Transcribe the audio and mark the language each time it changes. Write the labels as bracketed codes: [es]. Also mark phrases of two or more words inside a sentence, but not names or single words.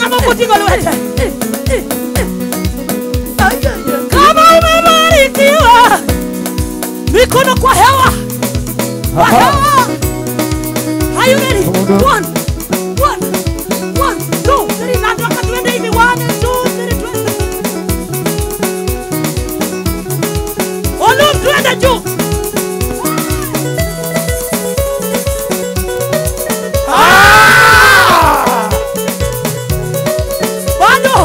[luo] kutinga lwete. [sw] Kama umebarikiwa, mikono kwa hewa. Kwa hewa. [en] Are you ready? 1, 2, 3. [sw] Nataka tuende hivi. 1, 2, 3, twende. Olu tuende juu. Bado.